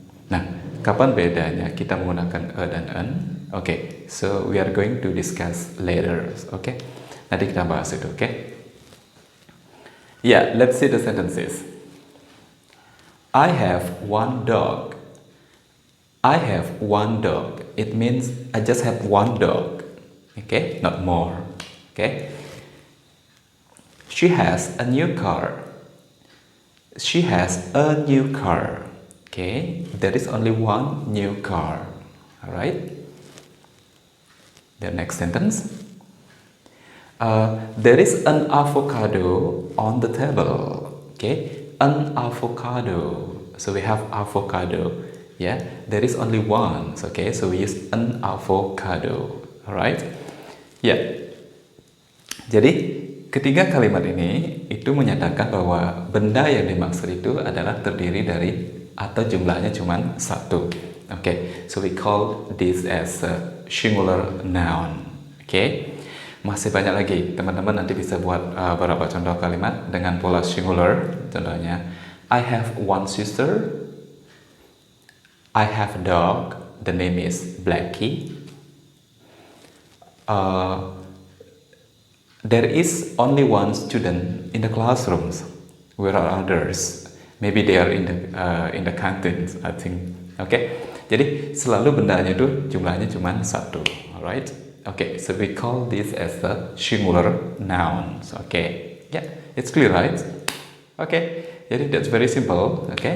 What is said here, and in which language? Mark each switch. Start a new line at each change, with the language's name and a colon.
Indonesian: Nah, kapan bedanya kita menggunakan a dan an?
English: So we are going to discuss later.
Indonesian: Nanti kita bahas itu.
English: Let's see the sentences. I have one dog. I have one dog. It means I just have one dog. Not more. She has a new car. She has a new car. There is only one new car. Alright. The next sentence. There is an avocado on the table. An avocado. So we have avocado. There is only one. So we use an avocado. Alright.
Indonesian: Jadi ketiga kalimat ini itu menyatakan bahwa benda yang dimaksud itu adalah terdiri dari atau jumlahnya cuma satu.
English: So we call this as a singular noun.
Indonesian: Masih banyak lagi. Teman-teman nanti bisa buat beberapa contoh kalimat dengan pola singular.
English: Contohnya, I have one sister. I have a dog. The name is Blackie. There is only one student in the classrooms. Where are others? Maybe they are in the canteens, I think.
Indonesian: Jadi selalu bendanya itu jumlahnya cuma satu.
English: Alright. So we call this as a singular noun. It's clear, right?
Indonesian: Jadi
English: that's very simple.